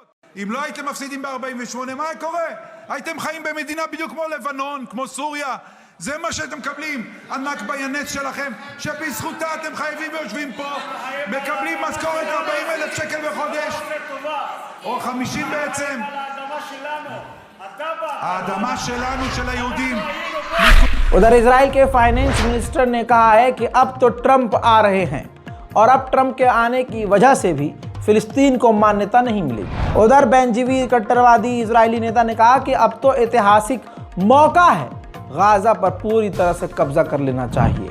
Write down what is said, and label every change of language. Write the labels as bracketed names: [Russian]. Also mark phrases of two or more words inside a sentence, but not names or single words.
[Hebrew] אם לא הייתם מפסידים ב-48, מה קורה? הייתם חיים במדינה בדיוק כמו לבנון, כמו סוריה. זה מה שאתם מקבלים. הנכבה היא הנס שלכם, שבזכותה אתם חייבים ויושבים פה, מקבלים משכורת 40,000 שקל בחודש, או 50 בעצם. האדמה שלנו, של היהודים. [Hindi] उधर इजराइल के [English] finance minister [Hindi] ने कहा है कि अब तो ट्रंप आ रहे हैं और अब ट्रंप के आने की वजह से भी फिलिस्तीन को मान्यता नहीं मिलेगी। उधर बेंजीवीर कट्टरवादी इजरायली नेता ने कहा कि अब तो ऐतिहासिक मौका है, गाजा पर पूरी तरह से कब्जा कर लेना चाहिए।